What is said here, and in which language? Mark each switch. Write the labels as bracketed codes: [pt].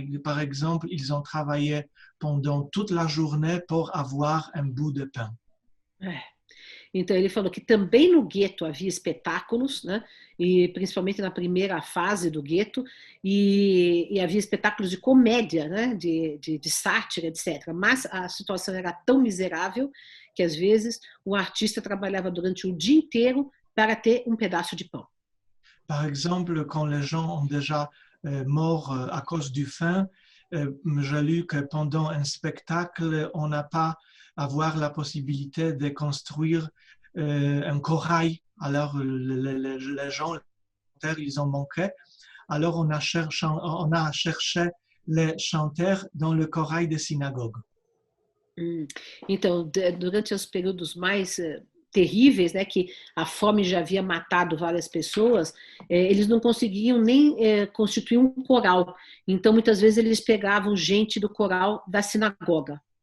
[fr] Par exemple, ils ont travaillé pendant toute la journée pour avoir un bout de pain. [pt] Então, ele falou que também no gueto havia espetáculos, né? E principalmente na primeira fase do gueto, e havia espetáculos de comédia, né? de sátira, etc. Mas a situação era tão miserável que, às vezes, o artista trabalhava durante o dia inteiro para ter um pedaço de pão. [fr] Par exemple, quand les gens ont déjà mort à cause du faim, j'ai lu que pendant un spectacle, on n'a pas avoir la possibilité de construire un corail. Alors, les gens, ils ont manqué. Alors, on a cherché les chanteurs dans le corail des synagogues. [pt] Então, durante os períodos mais terríveis, né, que a fome já havia matado várias pessoas, eles não conseguiam nem constituir um coral. Então, muitas vezes, eles pegavam gente do coral da sinagoga.